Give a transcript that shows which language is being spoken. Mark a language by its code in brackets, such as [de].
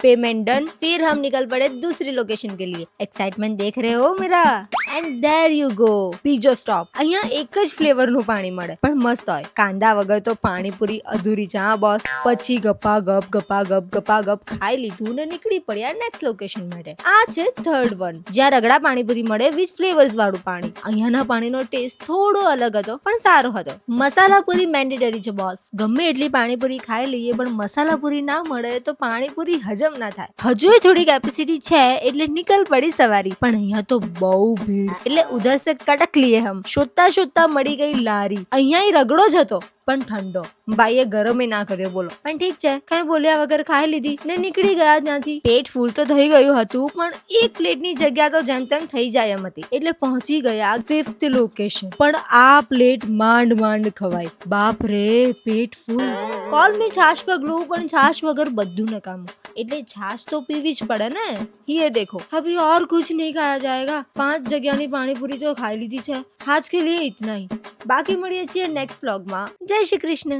[hi] Payment done, फिर हम निकल पड़े दूसरी लोकेशन के लिए. एक्साइटमेंट देख रहे हो मेरा? [en] and there you go, [gu] બીજો સ્ટોપ. અહીંયા એક જ ફ્લેવર નું પાણી મળે પણ મસ્ત હોય. કાંદા વગર તો પાણીપુરી અધૂરી છે હા બોસ. પછી ગપા ગપ ખાઈ લીધું ને નીકળી પડ્યા નેક્સ્ટ લોકેશન માટે. આ છે થર્ડ વન, જ્યાં રગડા પાણીપુરી મળે વિથ ફ્લેવર્સ વાળું પાણી. અહીંયાના પાણીનો ટેસ્ટ થોડો અલગ હતો પણ સારો હતો. મસાલા પૂરી મેન્ડેટરી છે બોસ. ગમે એટલી પાણીપુરી ખાઈ લઈએ પણ મસાલા પૂરી ના મળે તો પાણીપુરી હજમ ના થાય. હજુ થોડી કેપેસિટી છે એટલે નીકળ પડી સવારી. પણ અહીંયા તો બહુ ભીડ એટલે [hi] ઉધર સે કટક લીએ હમ. [gu] શોધતા મળી ગઈ લારી. અહીંયા રગડો જ હતો પણ ઠંડો. ભાઈએ ગરમ ના કર્યો બોલો. પણ ઠીક છે, કઈ બોલ્યા વગર ખાઈ લીધી ને નીકળી ગયા ત્યાંથી. પેટ ફૂલ તો થઈ ગયું હતું પણ એક પ્લેટની જગ્યા તો જેમ તેમ થઈ જાય એમ હતી. એટલે પહોંચી ગયા ફિફ્થ લોકેશન. પણ આ પ્લેટ માંડ ખવાય. બાપ રે, પેટ ફૂલ. [en] કોલ મી [gu] છાશ પગલું પણ છાશ વગર બધું નકામું. એટલે છાશ તો પીવી જ પડે ને. [hi] ये देखो अभी और कुछ नहीं खाया जाएगा. [gu] 5 જગ્યાની પાણીપુરી તો ખાઈ લીધી છે. [hi] આજ કે લીએ ઇતના ही. [gu] બાકી મળીએ છીએ નેક્સ્ટ વ્લોગમાં. જય શ્રી કૃષ્ણ.